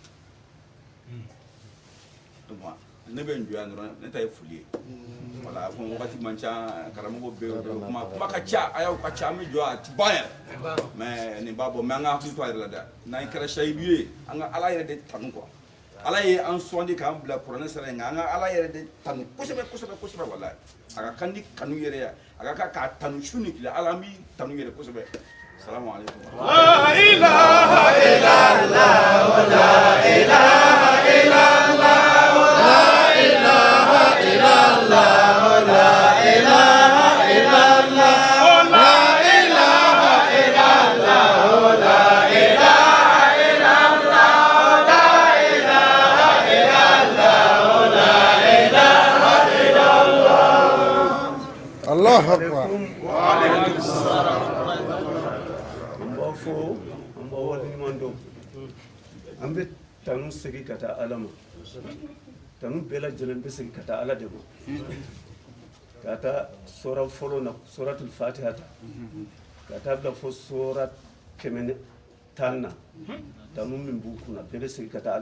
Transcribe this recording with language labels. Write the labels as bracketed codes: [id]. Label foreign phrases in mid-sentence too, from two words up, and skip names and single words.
[bm] ne bɛ n jɔyan dɔrɔn ne ta ye foli ye voilà ko wagati man ca karamɔgɔ bɛ yen kuma ka ca a y'aw ka ca an bɛ jɔ a tɛ ban yɛrɛ mais nin b'a bɔ mais an ka hakili to a yɛrɛ la dɛ n'an kɛra sahidu ye an ka ala yɛrɛ de tanu quoi ala ye an sɔnni k'an bila kuranɛ sira in kan an ka ala yɛrɛ de tanu kosɛbɛ kosɛbɛ kosɛbɛ walayi a ka kan ni kanu yɛrɛ ye a ka kan k'a tanu su ni tile ala an b'i tanu yɛrɛ kosɛbɛ [ar] السلام عليكم. لا إله إلا الله لا إله إلا الله لا إله إلا الله لا إله إلا الله لا إله إلا الله لا إله إلا الله لا إله إلا الله لا إله إلا الله. الله أكبر. [bm] Fo an b'a waleɲuman dɔn an bɛ tanu segin ka taa ala ma tanu bɛɛ lajɛlen bɛ segin ka taa ala de ma ka taa sura fɔlɔ na [ar] سورة الفاتحة [bm] ta ka taa bila fo sura 110 na tanu min b'u kunna bɛɛ bɛ segin ka taa ala